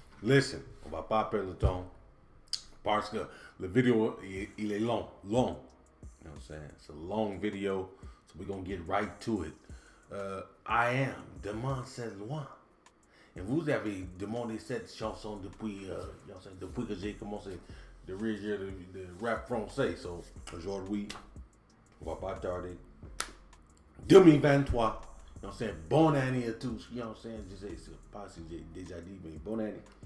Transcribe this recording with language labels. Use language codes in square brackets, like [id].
[en] Listen, [fr] on va pas perdre le temps parce que le vidéo, il est long. [en] You know what I'm saying? It's a long video, so we're going to get right to it. I am Demande cette loi. [fr] Et vous avez demandé cette chanson depuis que j'ai commencé de régir de rap français. So, aujourd'hui, on va pas tarder. 2023, [en] you know what I'm saying? [fr] Bonne année à tous, [en] you know what I'm saying? [fr] Je sais pas si j'ai déjà dit, mais bonne année.